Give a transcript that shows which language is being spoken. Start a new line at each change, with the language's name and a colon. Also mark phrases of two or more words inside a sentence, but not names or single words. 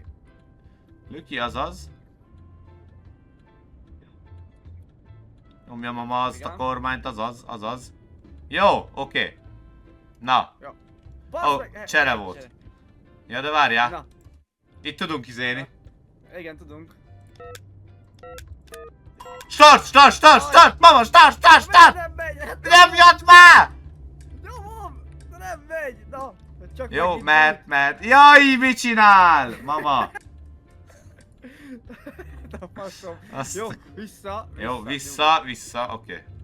Hungarian: Lüki, azaz. Nyomja mama azt a Igen. kormányt, azaz. Jó, oké. Na, Bassz Ó, meg! csere volt. ja de várjál. Na, Itt tudunk izélni. igen, tudunk. Start! Mama, start! Nem megy! Nem jött már! Nyomom! De nem megy! Na! Csak Jó, megint mert. Jaj, mit csinál? Mama. megy. A faszom. Azt... Jó, vissza. Jó, vissza, oké.